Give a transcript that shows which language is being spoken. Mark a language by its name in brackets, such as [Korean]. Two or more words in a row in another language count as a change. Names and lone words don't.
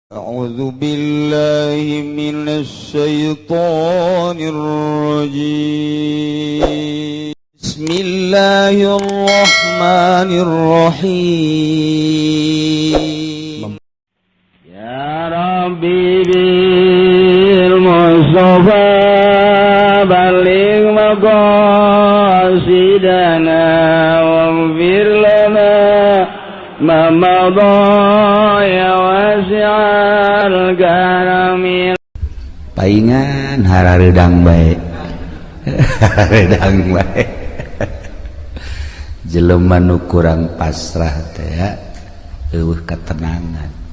[Arabic] أعوذ بالله من الشيطان الرجيم بسم الله الرحمن الرحيم يا ربي بالمصطفى بلغ مقاصدنا واغفر لنا ما مضى يا واسع الكرم [Sundanese] paingan hararedang bae hararedang bae jelema nu kurang pasrah teh ya eueuh ketenangan